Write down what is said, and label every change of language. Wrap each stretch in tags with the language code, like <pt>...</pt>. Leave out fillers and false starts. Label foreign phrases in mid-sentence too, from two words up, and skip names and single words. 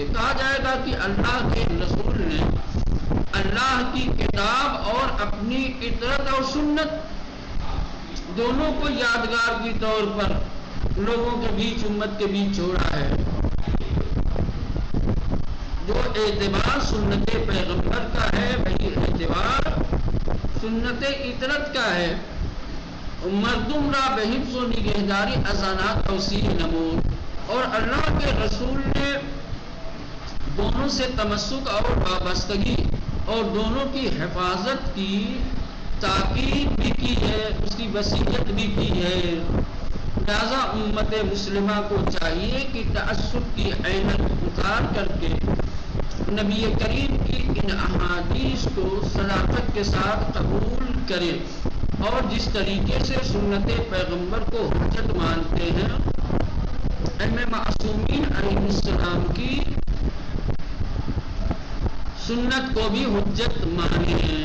<ur>کہا جائے گا کہ اللہ کے رسول نے اللہ کی کتاب اور اپنی اطرت اور سنت دونوں کو یادگار کے طور پر لوگوں کے بیچ، امت کے بیچ چھوڑا ہے۔ جو اعتبار سنت پیغمبر کا ہے وہی اعتبار سنت اطرت کا ہے۔</ur> <fa>مردم را به حفظ و نگہداری ازانات توسیع نمود،</fa> <ur>اور اللہ کے رسول نے دونوں سے تمسک اور وابستگی اور دونوں کی حفاظت کی تاکید بھی کی ہے، اس کی وصیت بھی کی ہے۔ لہذا امت مسلمہ کو چاہیے کہ تعصب کی عینت اتار کر کے نبی کریم کی ان احادیث کو صداقت کے ساتھ قبول کرے، اور جس طریقے سے سنت پیغمبر کو حجت مانتے ہیں، ائمہ معصومین علیہ السلام کی سنت کو بھی حجت مانیں۔</ur>